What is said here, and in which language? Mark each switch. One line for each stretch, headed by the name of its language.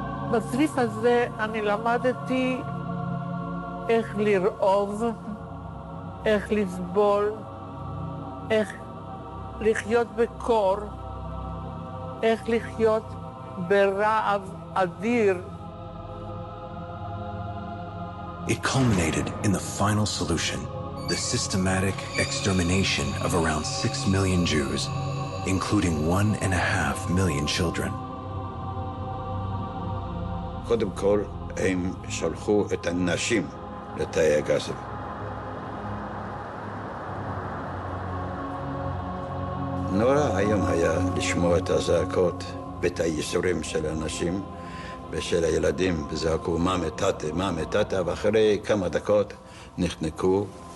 Hebrew: בצריף הזה אני למדתי איך לרעוב, איך לסבול, איך לחיות בקור, איך לחיות ברעב אדיר.
English: It culminated in the final solution, the systematic extermination of around 6 million Jews, including 1.5 million children.
Hebrew: קודם כל, הם שלחו את הנשים לתאי הגזים. נורא היום היה לשמוע את הזעקות ואת הייסורים של האנשים ושל הילדים, וזעקו מה מטאטה, ואחרי כמה דקות נחנקו.